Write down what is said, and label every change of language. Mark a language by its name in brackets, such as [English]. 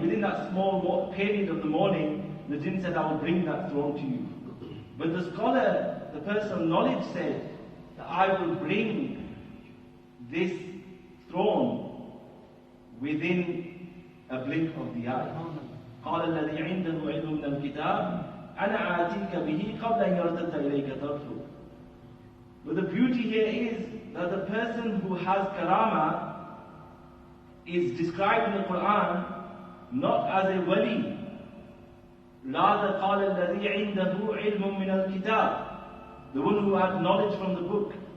[English] Within that small period of the morning, the jinn said, I will bring that throne to you. But the scholar, the person of knowledge, said that I will bring this throne within a blink of the eye. [Arabic] قال الذي عنده علم من الكتاب أنا آتيك به قبل أن يرتد إليك طرفه. [English] But the beauty here is that the person who has karama is described in the Quran not as a wali. Rather, [Arabic] قال الذي عنده علم من الكتاب, [English] the one who has knowledge from the book.